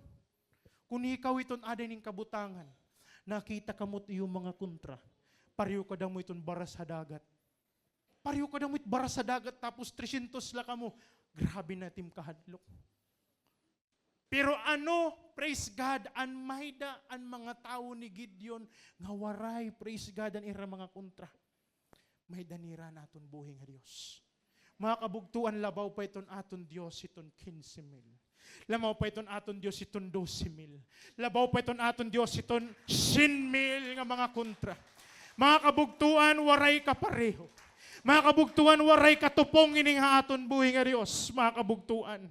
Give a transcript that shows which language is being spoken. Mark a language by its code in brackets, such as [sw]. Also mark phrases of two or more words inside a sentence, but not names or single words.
[war] Kung ikaw iton aday ning kabutangan, nakita kamot iyong mga kontra. Pariyo ka mo iton baras sa dagat. Pariyo ka mo it baras sa dagat tapos 300 la kamo. Grabe na tim kahadlok. Pero ano, [en] praise God, [war] an mahida ang mga tao ni Gideon nga waray, [en] praise God, [war] ang ira mga kontra. Mahida nira naton buhi nga Dios. Mga kabugtuan, labaw pa iton aton Dios iton 15,000. Labaw pa iton aton Dios iton 12,000. Labaw pa iton aton Dios iton 100,000 nga mga kontra. Mga kabugtuan, waray kapareho. Mga kabugtuan, waray katupong ining haton buhi nga Dios, mga kabugtuan.